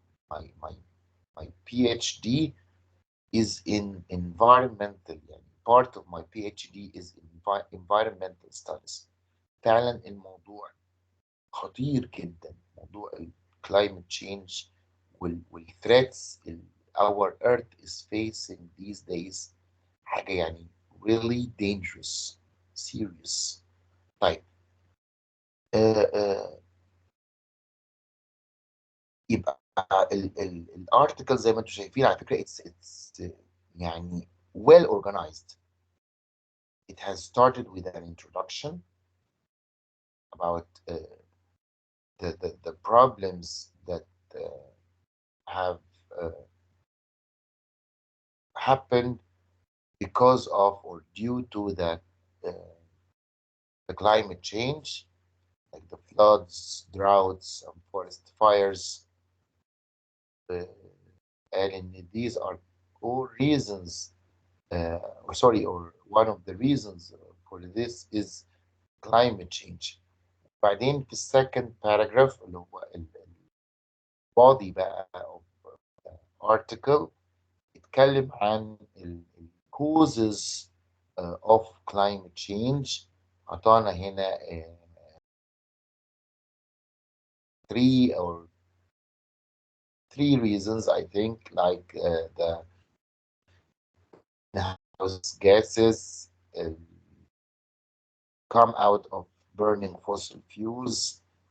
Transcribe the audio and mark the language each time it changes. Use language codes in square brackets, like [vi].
[en] My PhD is in environmental يعني part of my PhD is in environmental studies. [ar] فعلا الموضوع خطير جدا موضوع climate change وال [en] threats our earth is facing these days [ar] حاجة يعني [en] really dangerous serious. [ar] طيب يبقى الارتكل زي ما انتم شايفين على فكرة [en] it's [ar] يعني [en] well organized. It has started with an introduction about the problems that have happened because of or due to the climate change, like the floods, droughts, and forest fires. Uh, and these are all reasons, or sorry, or one of the reasons for this is climate change. [ar] بعدين في السكند باراجراف اللي هو البادي بقى [en] of article [ar] اتكلم عن ال [en] causes of climate change. [ar] عطانا هنا [en] three reasons I think, like the greenhouse gases come out of burning fossil fuels.